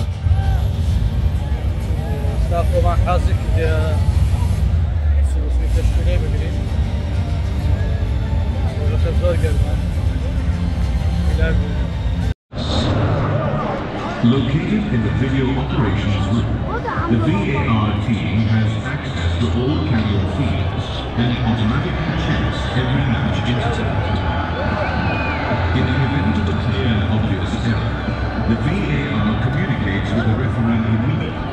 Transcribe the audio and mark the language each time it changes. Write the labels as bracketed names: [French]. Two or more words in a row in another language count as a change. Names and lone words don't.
[Central Kurdish] ستا خۆمان حەزێکی ڕسمی کەشکی لێ بگرین ڕۆژەکە زۆر گەرمە. [English] Located in the video operations room, the VAR team has access to all camera feeds and automatically checks every match incident. In the event of a clear and obvious error, the VAR communicates with the referee immediately.